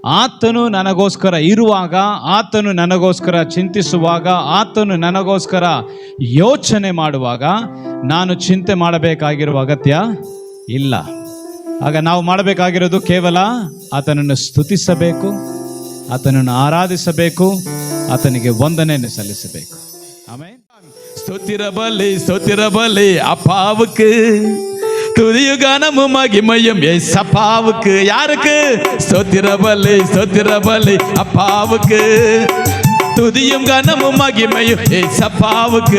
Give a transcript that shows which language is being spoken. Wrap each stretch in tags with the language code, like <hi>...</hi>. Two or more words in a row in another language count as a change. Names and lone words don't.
<kn>ಆತನು ನನಗೋಸ್ಕರ ಇರುವಾಗ, ಆತನು ನನಗೋಸ್ಕರ ಚಿಂತಿಸುವಾಗ, ಆತನು ನನಗೋಸ್ಕರ ಯೋಚನೆ ಮಾಡುವಾಗ ನಾನು ಚಿಂತೆ ಮಾಡಬೇಕಾಗಿರುವ ಅಗತ್ಯ ಇಲ್ಲ. ಆಗ ನಾವು ಮಾಡಬೇಕಾಗಿರೋದು ಕೇವಲ ಆತನನ್ನು ಸ್ತುತಿಸಬೇಕು, ಆತನನ್ನು ಆರಾಧಿಸಬೇಕು, ಆತನಿಗೆ ವಂದನೆಯನ್ನು ಸಲ್ಲಿಸಬೇಕು. ಆಮೆನ್.</kn> <ta>ஸ்தோத்திர பலி அப்பாவுக்கு, துதியும் கனமும் மகிமையும் ஏசப்பாவுக்கு. யாருக்கு? ஸ்தோத்திர பலி அப்பாவுக்கு, துதியும் கனமும் மகிமையும் ஏசப்பாவுக்கு.</ta>